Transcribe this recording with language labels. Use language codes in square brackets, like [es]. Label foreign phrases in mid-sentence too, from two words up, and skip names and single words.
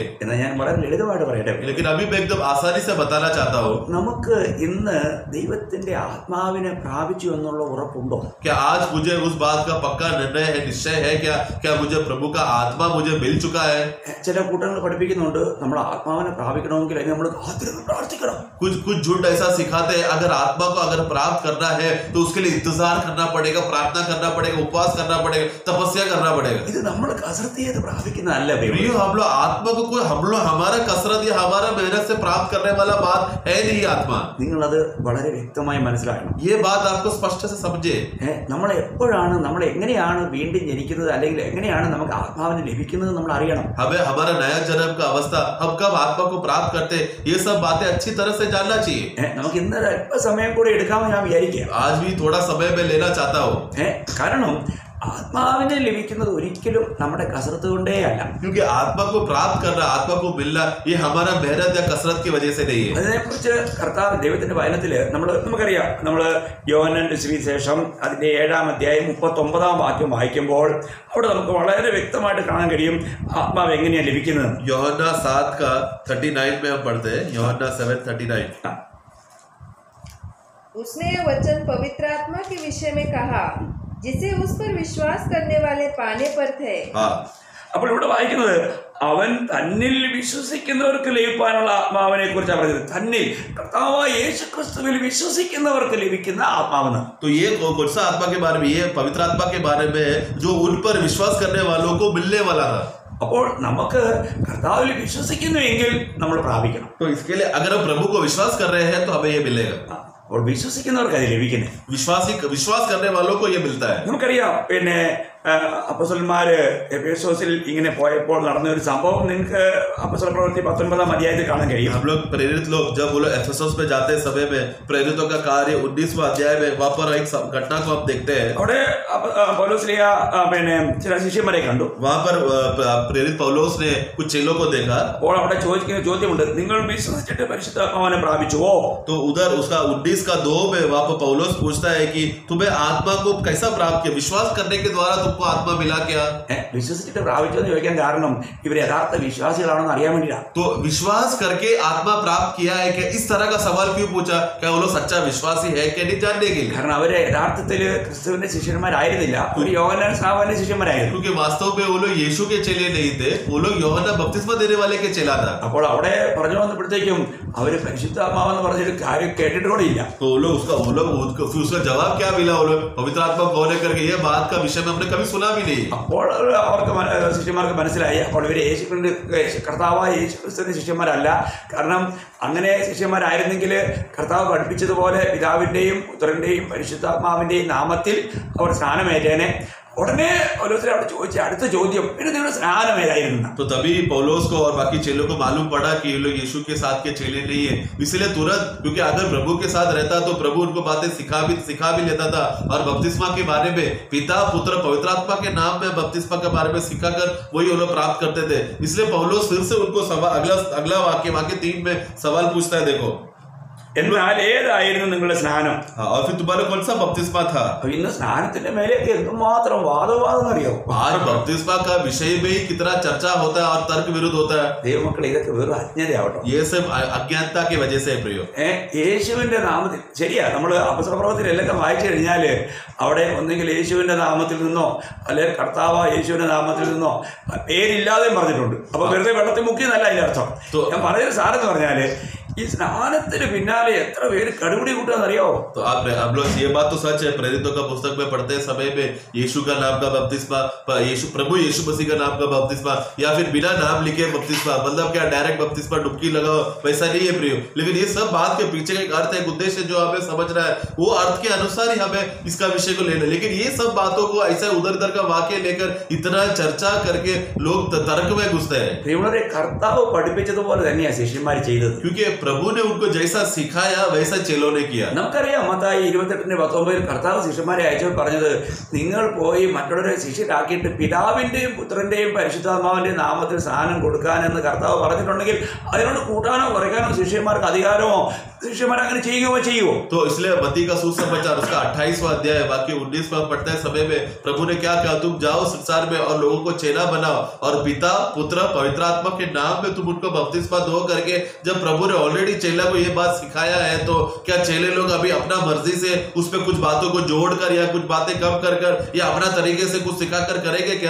[ml] എന്നാൽ ഞാൻ വളരെ ലളിതമായിട്ട് പറയട്ടെ. [hi] लेकिन अभी मैं एकदम आसानी से बताना चाहता हूँ, [ml] നമുക്ക് ഇന്ന് ദൈവത്തിന്റെ ആത്മാവിനെ പ്രാപിച്ചു എന്നുള്ള ഉറപ്പുണ്ടോ? [hi] क्या आज मुझे उस बात का पक्का निर्णय है, निश्चय है क्या मुझे प्रभु का आत्मा मुझे मिल चुका है? [ml] ചില കൂട്ടങ്ങൾ പഠിപ്പിക്കുന്നുണ്ട്, നമ്മൾ ആത്മാവിനെ പ്രാപിക്കണമെങ്കിൽ അതിന് നമ്മൾ കാത്തിരുന്ന് പ്രാർത്ഥിക്കണം. [hi] कुछ झूठ ऐसा सिखाते हैं, अगर आत्मा को अगर प्राप्त करना है तो उसके लिए इंतजार करना पड़ेगा, प्रार्थना करना पड़ेगा, उपवास करना पड़ेगा, तपस्या करना पड़ेगा. [ml] ഇത് നമ്മൾ കസരത്ത് ചെയ്ത് പ്രാപിക്കുന്നതല്ല. [hi] हम लोग आत्मा को कोई हम लोग हमारा कसरत या हमारा मेहनत से प्राप्त करने वाला बात है नहीं आत्मा. [ml] നിങ്ങളത് വളരെ വ്യക്തമായി മനസ്സിലാക്കണം. [hi] ये बात आपको स्पष्ट से समझे. [ml] നമ്മൾ എപ്പോഴാണ്, നമ്മൾ എങ്ങനെയാണ് വീണ്ടും ജനിക്കുന്നത്, അല്ലെങ്കിൽ എങ്ങനെയാണ് നമുക്ക് ആത്മാവിനെ ലഭിക്കുന്നത് ലഭിക്കുന്നത് നമ്മൾ അറിയണം. [hi] हमें हमारा नया जन्म का अवस्था, हम कब आत्मा को प्राप्त करते, ये सब बातें अच्छी तरह से जानना चाहिए. [ml] നമുക്ക് ഇന്ന് അല്പസമയം കൂടെ എടുക്കാമെന്ന് ഞാൻ വിചാരിക്കുക. [hi] आज भी थोड़ा समय में लेना चाहता हूँ. [ml] കാരണം ആത്മാവിനെ ലഭിക്കുന്നത് ഒരിക്കലും നമ്മുടെ കസരത്ത് കൊണ്ടേ അല്ല. [hi] क्योंकि आत्मा को प्राप्त करना, आत्मा को मिलना, ये हमारा मेहनत या कसरत की वजह से नहीं है. [ml] അതിനെക്കുറിച്ച് കർത്താവ് ദൈവത്തിന്റെ വചനത്തില് നമുക്കറിയാം. നമ്മൾ യോഹന്നാന്റെ സുവിശേഷം അതിന്റെ 7-ാം അധ്യായം 39-ാം വാക്യം വായിക്കുമ്പോൾ അവിടെ നമുക്ക് വളരെ വ്യക്തമായിട്ട് കാണാൻ കഴിയും ആത്മാവ് എങ്ങനെയാണ് ലഭിക്കുന്നത്. [hi] യോഹന്നാ 7:39 में हम पढ़ते हैं. യോഹന്നാ 7:39. उसने यह वचन पवित्र आत्मा के विषय में कहा जिसे उस पर विश्वास करने वाले पाने पर थे. [ml] അപ്പോൾ ഇവിടെ വായിക്കുന്നത് അവൻ തന്നിൽ വിശ്വസിക്കുന്നവർക്ക് ലഭിക്കാനുള്ള ആത്മാവിനെ കുറിച്ചാണ് പറഞ്ഞത്. തന്നിൽ കർത്താവായ യേശുക്രിസ്തുവിൽ വിശ്വസിക്കുന്നവർക്ക് ലഭിക്കുന്ന ആത്മാവെന്ന്. [hi] तो ये कौन सा आत्मा के बारे में? ये पवित्र आत्मा के बारे में जो उन पर विश्वास करने वालों को मिलने वाला था. [ml] അപ്പോൾ നമുക്ക് കർത്താവിൽ വിശ്വസിക്കുന്നുവെങ്കിൽ നമ്മൾ പ്രാപിക്കണം. [hi] तो इसके लिए अगर हम प्रभु को विश्वास कर रहे हैं तो हमें ये मिलेगा. [ml] അപ്പോൾ വിശ്വസിക്കുന്നവർക്ക് അത് ലഭിക്കുന്നത്. [hi] विश्वास करने वालों को ये मिलता है. [ml] നമുക്കറിയാം പിന്നെ അപ്പോസ്തലന്മാര് എഫേസോസിൽ ഇങ്ങനെ പോയപ്പോൾ നടന്ന ഒരു സംഭവം നിങ്ങൾക്ക് അപ്പോസ്തല പ്രവൃത്തി 19-ാം അധ്യായത്തിൽ കാണാൻ കഴിയും. [hi] हम लोग प्रेरित लोग जब वो लोग एफेसोस में जाते समय में प्रेरितों का कार्य 19वां अध्याय में वहां पर एक घटना को आप देखते हैं. [ml] അവിടെ പൗലോസ്ലീഹ പിന്നെ ചില ശിഷ്യന്മാരെ കണ്ടു. [hi] वहां पर प्रेरित पौलुस ने कुछ चेलों को देखा. [ml] അപ്പോൾ അവിടെ ചോദിക്കുന്ന ചോദ്യമുണ്ട്, നിങ്ങൾ വിശ്വസിച്ചിട്ട് പരിശുദ്ധാത്മാവിനെ പ്രാപിച്ചുവോ? [hi] तो उधर उसका 19:2 में वहां पर पौलुस पूछता है कि तुम्हें आत्मा को कैसा प्राप्त किया? विश्वास करने के द्वारा तुमको आत्मा मिला क्या? [ml] വിശ്വസിച്ചിട്ട് പ്രാപിച്ചോ എന്ന് ചോദിക്കാൻ കാരണം ഇവർ യഥാർത്ഥ വിശ്വാസികളാണെന്ന് അറിയാൻ വേണ്ടിയാണ്. [hi] तो विश्वास करके आत्मा प्राप्त किया है क्या? इस तरह का सवाल क्यों पूछा? क्या वो लोग सच्चा विश्वासी है क्या नहीं जानने के लिए? [ml] കാരണം അവര് യഥാർത്ഥത്തിൽ ക്രിസ്തുവിന്റെ ശിഷ്യന്മാരായിരുന്നില്ല, ഒരു യോഹന്നാൻ സ്നാപകന്റെ ശിഷ്യന്മാരായിരുന്നു. [hi] क्योंकि वास्तव में वो लोग यीशु के चेले नहीं थे, वो लोग यूहन्ना बपतिस्मा देने वाले के चेला था. [ml] അപ്പോൾ അവിടെ പറഞ്ഞു വന്നപ്പോഴത്തേക്കും അവര് പരിശുദ്ധാത്മാവെന്ന് പറഞ്ഞൊരു കാര്യം കേട്ടിട്ട് കൂടെ इല്ല. [hi] तो वो लोग उसका जवाब क्या मिला? वो लोग पवित्र आत्मा कौन है करके ये बात का विषय में हमने कभी सुना भी नहीं. [ml] അപ്പോൾ അവർക്ക് ശിഷ്യന്മാർക്ക് മനസ്സിലായി അപ്പോൾ ഇവര് കർത്താവായ യേശുക്രിസ്തുവിന്റെ ശിഷ്യന്മാരല്ല. കാരണം അങ്ങനെ ശിഷ്യന്മാരായിരുന്നെങ്കിൽ കർത്താവ് പഠിപ്പിച്ചതുപോലെ പിതാവിന്റെയും പുത്രന്റെയും പരിശുദ്ധാത്മാവിന്റെയും നാമത്തിൽ അവർ സ്നാനമേറ്റേനെ. ഉടനെ പൗലോസിനെ അവിടെ ചോദിച്ച അടുത്ത ചോദ്യം, പിന്നെ നിങ്ങളുടെ സ്നാനമേതായിരുന്നു? [hi] तो तभी पौलुस को और बाकी चेलों को मालूम पड़ा कि ये लोग यीशु के साथ के चेले नहीं है. इसलिए तुरंत, क्योंकि अगर प्रभु के साथ रहता तो प्रभु उनको बातें सिखा भी लेता था और बपतिस्मा के बारे में पिता पुत्र पवित्र आत्मा के नाम में बपतिस्मा के बारे में सिखाकर वही वो लोग प्राप्त करते थे. इसलिए पौलुस फिर से उनको अगला वाक्य 3 में सवाल पूछता है. देखो, [ml] എന്നാൽ ഏതായിരുന്നു നിങ്ങളുടെ സ്നാനം? [hi] और फिर तुम्हारा कौन सा बपतिस्मा था? [ml] ഇന്ന് സ്നാനത്തിന്റെ മേലെയൊക്കെ എന്തുമാത്രം വാദവാദം അറിയോ? [hi] आज बपतिस्मा का विषय में ही कितना चर्चा होता है और तर्क विरुद्ध होता है. [ml] ദൈവമക്കളെ, ഇതൊക്കെ വെറും അജ്ഞതയാവട്ടോ. [hi] ये सब अज्ञानता की वजह से प्रयोग. [ml] യേശുവിന്റെ നാമത്തിൽ ശരിയാ, നമ്മൾ അപ്പോസ്തല പ്രവൃത്തിയിലെല്ലാം വായിച്ചു കഴിഞ്ഞാല് അവിടെ ഒന്നെങ്കിൽ യേശുവിന്റെ നാമത്തിൽ നിന്നോ അല്ലെങ്കിൽ കർത്താവ് യേശുവിന്റെ നാമത്തിൽ നിന്നോ പേരില്ലാതെയും പറഞ്ഞിട്ടുണ്ട്. അപ്പൊ വെറുതെ വെള്ളത്തിൽ മുക്കിയെന്നല്ല അതിന്റെ അർത്ഥം. ഞാൻ പറഞ്ഞൊരു സാറെന്ന് പറഞ്ഞാല് ഈ സ്നാനത്തിന് പിന്നാലെ എത്ര പേര് കടുപിടി കൂട്ടാന്നറിയോ? [hi] तो आप लोग ये बात तो सच है. प्रेरितों का पुस्तक में पढ़ते समय में यीशु का नाम का बपतिस्मा, प्रभु यीशु मसीह का नाम का बपतिस्मा, या फिर बिना नाम लिखे बपतिस्मा, मतलब क्या डायरेक्ट बपतिस्मा डुबकी लगाओ, वैसा नहीं है प्रियो. लेकिन ये सब बात के पीछे का एक अर्थ है, एक उद्देश्य जो हमें समझना है, वो अर्थ के अनुसार ही हमें इसका विषय को लेना. लेकिन ये सब बातों को ऐसा उधर इधर का वाक्य लेकर इतना चर्चा करके लोग तर्क में घुसते हैं. [ml] പ്രിയമുള്ളവരെ, കർത്താവ് പഠിപ്പിച്ചതുപോലെ തന്നെയാണ് ശിഷ്യന്മാർ ചെയ്തത്. [hi] क्योंकि प्रभु ने उनको जैसा सिखाया वैसा चेलों ने किया. [ml] നമുക്കറിയാം മത്തായി 28:19 കർത്താവ് ശിഷ്യന്മാരെ അയച്ചപ്പോൾ പറഞ്ഞത്, നിങ്ങൾ പോയി മറ്റുള്ളവരെ ശിഷ്യരാക്കിയിട്ട് പിതാവിന്റെയും പുത്രന്റെയും പരിശുദ്ധാത്മാവിന്റെയും നാമത്തിൽ സ്നാനം കൊടുക്കാനെന്ന് കർത്താവ് പറഞ്ഞിട്ടുണ്ടെങ്കിൽ അതിനോട് കൂട്ടാനോ കുറയ്ക്കാനോ ശിഷ്യന്മാർക്ക് അധികാരമോ शिष्यमार അങ്ങനെ ചെയ്യുകയോ ചെയ്യുമോ? [hi] तो इसलिए मत्ती का सुसमाचार उसका 28वां अध्याय वाक्य 19 में पढ़ते समय में प्रभु ने क्या कहा, तुम जाओ संसार में और लोगों को चेला बनाओ और पिता पुत्र पवित्र आत्मा के नाम में तुम उनको बपतिस्मा दो करके। जब प्रभु ने ऑलरेडी चेला को ये बात सिखाया है तो क्या चेले लोग अभी अपना मर्जी से उस पे कुछ बातों को जोड़कर या कुछ बातें कम कर या अपना तरीके से कुछ सिखाकर करेंगे क्या?